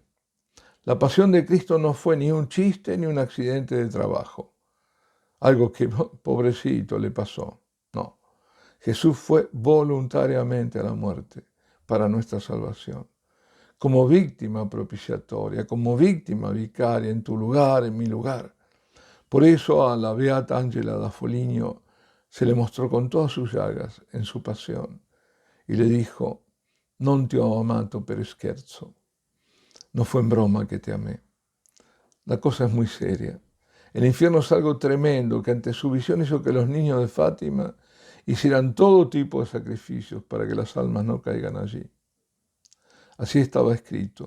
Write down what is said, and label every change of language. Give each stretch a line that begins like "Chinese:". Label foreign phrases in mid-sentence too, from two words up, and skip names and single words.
Spanish: La pasión de Cristo no fue ni un chiste ni un accidente de trabajo, algo que pobrecito le pasó. No, Jesús fue voluntariamente a la muerte para nuestra salvación, como víctima propiciatoria, como víctima vicaria en tu lugar, en mi lugar. Por eso a la beata Angela da Foligno se le mostró con todas sus llagas en su pasión y le dijo,
Italian: non ti ho amato per scherzo,
Spanish: no fue en broma que te amé. La cosa es muy seria. El infierno es algo tremendo que ante su visión hizo que los niños de Fátima hicieran todo tipo de sacrificios para que las almas no caigan allí. Así estaba escrito.